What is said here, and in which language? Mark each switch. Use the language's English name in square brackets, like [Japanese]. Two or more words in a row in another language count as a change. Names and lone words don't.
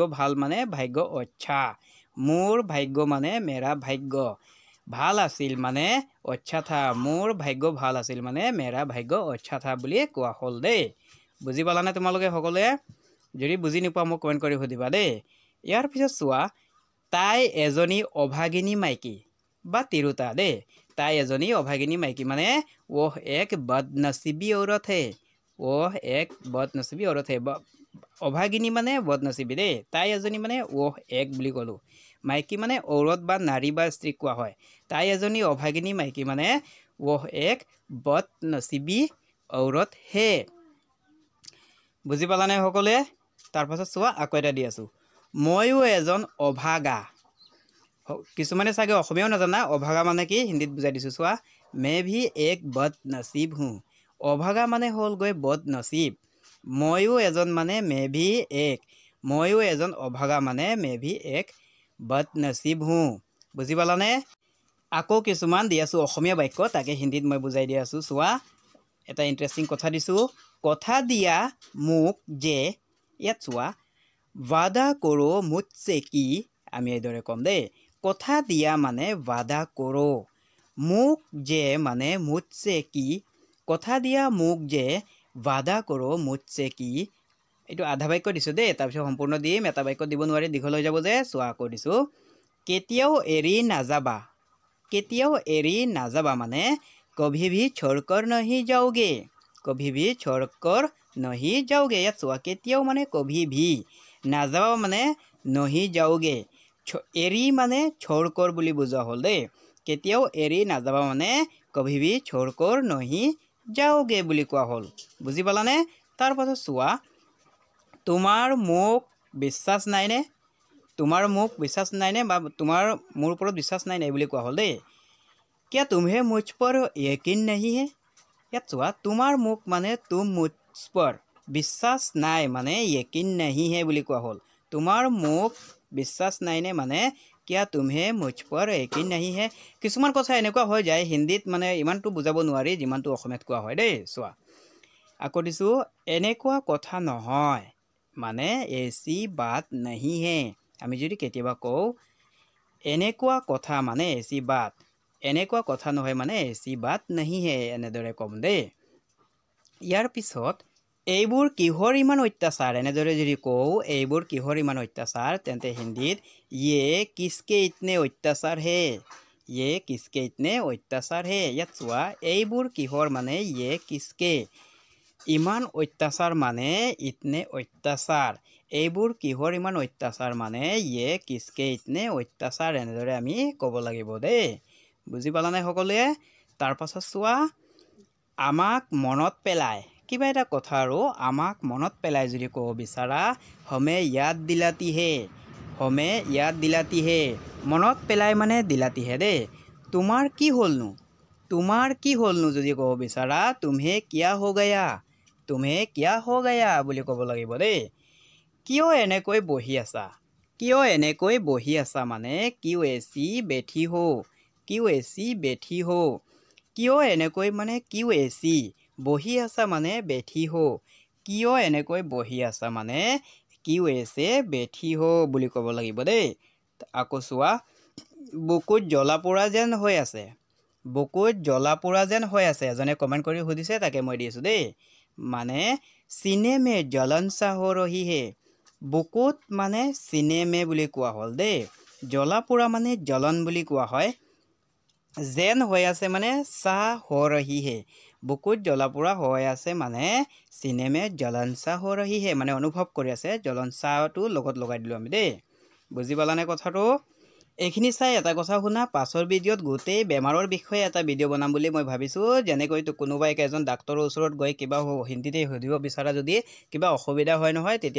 [Assamese] ভাল মানে ভাগ্য আচ্ছা মোৰ ভাগ্য মানে [Hindi] मेरा भाग्य [Assamese] ভাল আছিল মানে [Hindi] अच्छा था [Assamese] মোৰ ভাগ্য ভাল আছিল মানে [Hindi] मेरा भाग्य अच्छा था [Assamese] বুলি কোৱা হ'ল দেই বুজি পালানে তোমালোকে সকলোৱে যদি বুজি নোপোৱা মোক কমেণ্ট কৰি সুধিবা দেই ইয়াৰ পিছত চোৱা তাই এজনী অভাগিনী মাইকী বা তিৰোতা দেই তাই এজনী অভাগিনী মাইকী মানে [Hindi] वह एक बदनसीबी औरत है वह एक बदनसीबी औरत है [Assamese] অভাগিনী মানে বদনসিবী দেই তাই এজনী মানে [Hindi] वह एक [Assamese] বুলি ক'লোঁ মাইকী মানে ঔৰত বা নাৰী বা স্ত্ৰীক কোৱা হয় তাই এজনী অভাগিনী মাইকী মানে [Hindi] वह एक बदनसीबी औरत है [Assamese] বুজি পালানে সকলোৱে তাৰপাছত চোৱা আকৌ এটা দি আছোঁ ময়ো এজন অভাগা কিছুমানে চাগে অসমীয়াও নাজানা অভাগা মানে কি হিন্দীত বুজাই দিছোঁ চোৱা [Hindi] मैं भी एक बदनसीब हूँ [Assamese] অভাগা মানে হ'লগৈ বদনসিব ময়ো এজন মানে [Hindi] मैं भी एक [Assamese] ময়ো এজন অভাগা মানে [Hindi] मैं भी एक बदनसीब हूँ [Assamese] বুজি পালানে আকৌ কিছুমান দি আছোঁ অসমীয়া বাক্য তাকে হিন্দীত মই বুজাই দি আছোঁ চোৱা এটা ইণ্টাৰেষ্টিং কথা দিছোঁ কথা দিয়া মোক যে ইয়াত চোৱা [Hindi] वादा करो मुझसे [Assamese] কি আমি এইদৰে ক'ম দেই কথা দিয়া মানে [Hindi] वादा करो [Assamese] মোক যে মানে मुझसे কি কথা দিয়া মোক যে [Hindi] वादा करो मुझसे [Assamese] কি এইটো আধা বাক্য দিছোঁ দেই তাৰপিছত সম্পূৰ্ণ দিম এটা বাক্য দিব নোৱাৰি দীঘল হৈ যাব যে চোৱা আকৌ দিছোঁ কেতিয়াও এৰি নাযাবা মানে [Hindi] कभी भी छोड़कर नहीं जाओगे कभी भी छोड़कर नहीं जाओगे [Assamese] ইয়াত চোৱা কেতিয়াও মানে [Hindi] कभी भी [Assamese] নাযাবা মানে [Hindi] नहीं जाओगे [Assamese] এৰি মানে छोड़कर বুলি বুজোৱা হ'ল দেই কেতিয়াও এৰি নাযাবা মানে [Hindi] कभी भी छोड़कर नहीं जाओगे [Assamese] বুলি কোৱা হ'ল বুজি পালানে তাৰপাছত চোৱা তোমাৰ মোক বিশ্বাস নাইনে তোমাৰ মোক বিশ্বাস নাইনে বা তোমাৰ মোৰ ওপৰত বিশ্বাস নাই বুলি কোৱা হ'ল দেই [Hindi] क्या तुम्हें मुझ पर यकीन नहीं है [Assamese] ইয়াত চোৱা তোমাৰ মোক মানে [Hindi] तुम मुझ पर [Assamese] বিশ্বাস নাই মানে [Hindi] यकीन नहीं है [Assamese] বুলি কোৱা হ'ল তোমাৰ মোক বিশ্বাস নাইনে মানে [Hindi] क्या तुम्हें मुझ पर यकीन नहीं है [Assamese] কিছুমান কথা এনেকুৱা হৈ যায় হিন্দীত মানে ইমানটো বুজাব নোৱাৰি যিমানটো অসমীয়াত কোৱা হয় দেই চোৱা আকৌ দিছোঁ এনেকুৱা কথা নহয় মানে [Hindi] ऐसी बात नहीं [Assamese] है আমি যদি কেতিয়াবা কওঁ এনেকুৱা কথা মানে [Hindi] ऐसी बात [Assamese] এনেকুৱা কথা নহয় মানে [Hindi] ऐसी बात नहीं है [Assamese] এনেদৰে ক'ম দেই ইয়াৰ পিছত এইবোৰ কিহৰ ইমান অত্যাচাৰ এনেদৰে যদি কওঁ এইবোৰ কিহৰ ইমান অত্যাচাৰ তেন্তে হিন্দীত [Hindi] ये किसके इतने अत्याचार है ये किसके इतने अत्याचार है [Assamese] ইয়াত চোৱা এইবোৰ কিহৰ মানে [Hindi] ये किसके [Assamese] ইমান অত্যাচাৰ মানে [Hindi] इतने अत्याचार [Assamese] এইবোৰ কিহৰ ইমান অত্যাচাৰ মানে [Hindi] ये किसके इतने अत्याचार [Assamese] এনেদৰে আমি ক'ব লাগিব দেই বুজি পালানে সকলোৱে তাৰ পাছত চোৱা আমাক মনত পেলায় কিবা এটা কথা আৰু আমাক মনত পেলাই যদি ক'ব বিচাৰা [Hindi] हमें याद दिलाती है [Assamese] মনত পেলাই মানে [Hindi] दिलाती है [Assamese] দেই তোমাৰ কি হ'লনো যদি ক'ব বিচাৰা তুমি [Hindi] क्या हो गया [Assamese] বুলি ক'ব লাগিব দেই কিয় এনেকৈ বহি আছা মানে [Hindi] क्यों ऐसे बैठे हो [Assamese] কিয় এনেকৈ মানে [Hindi] क्यों ऐसे [Assamese] বহি আছা মানে [Hindi] बैठे हो [Assamese] কিয় এনেকৈ বহি আছা মানে [Hindi] क्यों ऐसे बैठे हो [Assamese] বুলি ক'ব লাগিব দেই আকৌ চোৱা বুকুত জ্বলা পোৰা যেন হৈ আছে এজনে কমেণ্ট কৰি সুধিছে তাকে মই দিছোঁ দেই মানে [Hindi] सीने में जलन सा हो रही है [Assamese] বুকুত মানে [Hindi] सीने में [Assamese] বুলি কোৱা হ'ল দেই জ্বলা পোৰা মানে জ্বলন বুলি কোৱা হয় যেন হৈ আছে মানে [Hindi] सा हो रही है [Assamese] বুকুত জ্বলা পোৰা হৈ আছে মানে [Hindi] सीने में जलन सा हो रही है [Assamese] মানে অনুভৱ কৰি আছে জ্বলন সাটো লগত লগাই দিলোঁ আমি দেই বুজি পালানে কথাটো এইখিনি চাই এটা কথা শুনা পাছৰ ভিডিঅ'ত গোটেই বেমাৰৰ বিষয়ে এটা ভিডিঅ' বনাম বুলি মই ভাবিছোঁ যেনেকৈ কোনোবাই এজন ডাক্তৰৰ ওচৰত গৈ কিবা হিন্দীতে সুধিব বিচাৰা যদি কিবা অসুবিধা হয় নহয় তেতিয়া